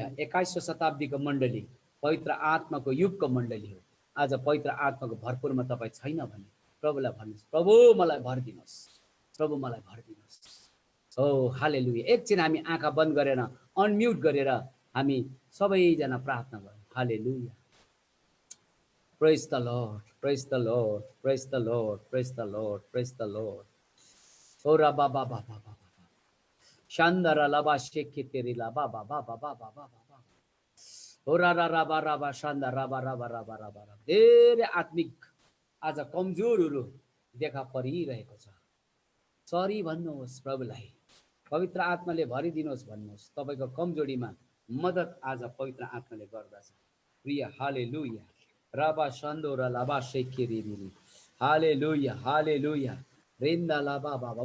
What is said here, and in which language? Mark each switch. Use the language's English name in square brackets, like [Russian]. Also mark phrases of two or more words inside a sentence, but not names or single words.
[Nepali] 21औं शताब्दीको मण्डली पवित्र आत्माको युगको मण्डली हो। आज पवित्र आत्माको भरपुरमा तपाईँ छैन भने प्रभुलाई भन्नुहोस्, प्रभु मलाई भरिदिनुहोस्, प्रभु मलाई भरिदिनुहोस्। हो हालेलुया। एकछिन हामी आँखा बन्द गरेर अनम्युट गरेर हामी सबैजना प्रार्थना गरौँ। हालेलुया। [English] Praise the Lord, praise the Lord, praise the Lord, praise the Lord, praise the Lord. ओ रा बा बा बा बा बा, शान्दरा लाबा शेके तेरी लाबा बाबा बाबा बाबा बाबा हो रा रा राबा राबा शान्दा राबा राबा राबा राबा राबा। [Nepali] धेरै आत्मिक आज कमजोरहरू देखा परिरहेको छ। सरी भन्नुहोस् प्रभुलाई, पवित्र आत्माले भरिदिनुहोस् भन्नुहोस्। तपाईँको कमजोरीमा मद्दत आज पवित्र आत्माले गर्दछ। प्रिय हालेलुया राबा सन्दो र लाबा सेकेरी हालेलुया हालेलुया रेन्दा लाबा बाबा।